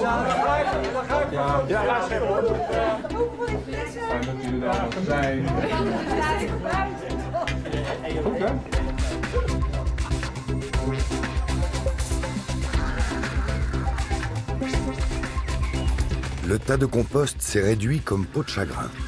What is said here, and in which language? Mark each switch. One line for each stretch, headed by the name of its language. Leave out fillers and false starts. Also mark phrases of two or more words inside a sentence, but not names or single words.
Dutch: Ja, fijn dat jullie daar nog zijn. Goed, hè?
French: Le tas de compost s'est réduit comme peau de chagrin.